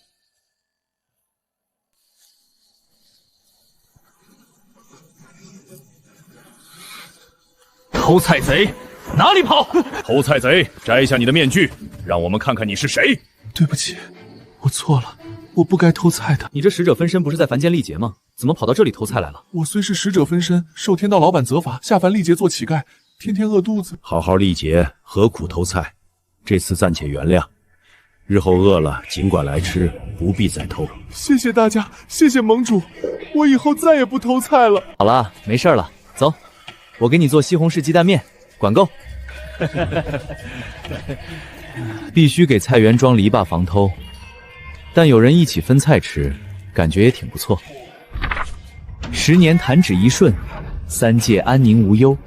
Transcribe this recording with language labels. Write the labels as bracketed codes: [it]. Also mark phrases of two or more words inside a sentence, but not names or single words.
[zh] 偷菜賊，哪裡跑？偷菜賊，摘下你的面具，讓我們看看你是誰。對不起，我錯了，我不該偷菜的。你這使者分身不是在凡間歷劫嗎？怎麼跑到這裡偷菜來了？我雖是使者分身，受天道老闆責罰，下凡歷劫做乞丐，天天餓肚子。好好歷劫，何苦偷菜？這次暫且原諒，日後餓了儘管來吃，不必再偷。謝謝大家，謝謝盟主，我以後再也不偷菜了。好了，沒事了，走。我給你做西紅柿雞蛋麵，管夠。必須給菜園裝籬笆防偷，但有人一起分菜吃，感覺也挺不錯。10年彈指一瞬，3界安寧無憂。